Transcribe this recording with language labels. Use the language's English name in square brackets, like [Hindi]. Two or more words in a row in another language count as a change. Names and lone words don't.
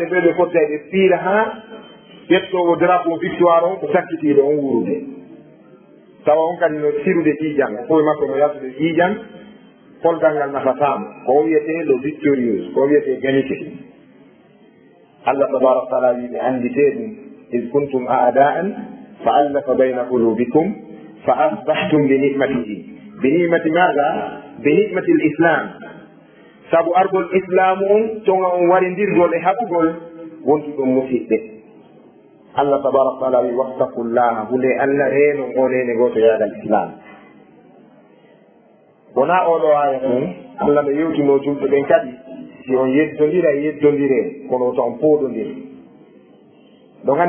[Fula] ɓe ɓe fotta ɓe piira ha ƴettowo [French] drapeau victoire [Fula] on ko sakkitiɗo on wurude tawa on kadi no sirude ƴiiƴan o fof makko no yaltude ƴiiƴan polgal ngal nafatama ko wiyete [French] le victorieuse [Fula] ko wiyete gagnité [Arabic] الله تبارك وتعالى [Fula] wiɓe andite ɗum [Arabic] إذ كنتم أعداء فألف بين قلوبكم فأصبحتم بنعمة [Fula] maga [Arabic] بنعمة الإسلام [Fula] saabu argol islamu on tonga on warindirgol e haɓugol wonti ɗum musiɓɓe [Arabic] الله تبارك وتعالى [Fula] wi wattaqullaha hunde allah reeno onene goto yaagal islam wona oɗo aya ɗum allah no yewtino julɓe ɓen kadi si on yeddodire kono to on pooɗodiri ɗo gandi